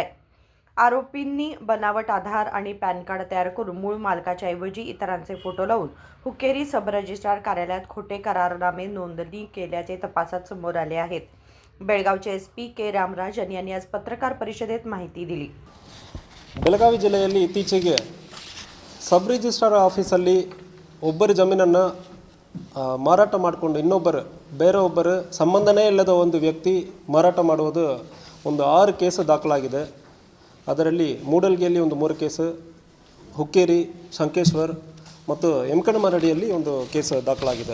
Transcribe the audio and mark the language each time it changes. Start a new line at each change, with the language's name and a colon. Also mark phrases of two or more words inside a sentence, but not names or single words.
Marathi: आरोपींनी बनावट आधार आणि
English: PAN card
Marathi: तयार करून मूळ मालकाच्या ऐवजी इतरांचे फोटो लावून हुक्केरी
English: sub registrar
Marathi: कार्यालयात खोटे करारनामे नोंदणी केल्याचे तपासात समोर आले आहेत. बेळगावचे एसपी के रामराजन यांनी आज पत्रकार परिषदेत माहिती दिली.
Kannada: ಬೆಳಗಾವಿ ಜಿಲ್ಲೆಯಲ್ಲಿ ಇತ್ತೀಚೆಗೆ
English: sub registrar
Kannada: ಆಫೀಸಲ್ಲಿ ಒಬ್ಬರ ಜಮೀನನ್ನು ಮಾರಾಟ ಮಾಡಿಕೊಂಡು ಬೇರೊಬ್ಬರು ಸಂಬಂಧನೇ ಇಲ್ಲದ ಒಂದು ವ್ಯಕ್ತಿ ಮಾರಾಟ ಮಾಡುವುದು ಒಂದು 6 ಕೇಸು ದಾಖಲಾಗಿದೆ. ಅದರಲ್ಲಿ ಮೂಡಲ್ಗಿಯಲ್ಲಿ ಒಂದು 3 ಕೇಸು, ಹುಕ್ಕೇರಿ, ಶಂಕೇಶ್ವರ್ ಮತ್ತು ಯಮಕನಮರಡಿಯಲ್ಲಿ ಒಂದು ಕೇಸು ದಾಖಲಾಗಿದೆ.